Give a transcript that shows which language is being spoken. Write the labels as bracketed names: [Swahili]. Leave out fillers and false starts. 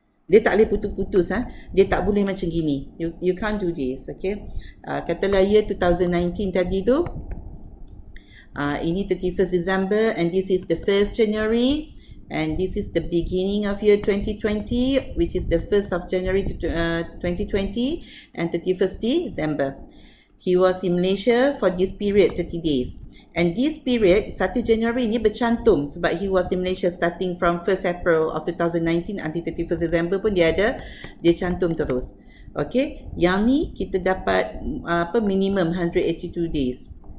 [Malay] Dia tak boleh putus-putus, dia tak boleh macam gini. [English] You can't do this, okay? Katalah year 2019 [Malay] tadi tu, ini [English] 31st December and this is the 1st January and this is the beginning of year 2020, which is the 1st of January to 2020 and 31st December. He was in Malaysia for this period 30 days And this period, 1 January [Malay] ni bercantum sebab [English] he was in Malaysia starting from 1st April of 2019 until 31st December [Malay] pun dia cantum terus. Okay, yang ni kita dapat minimum 182 days.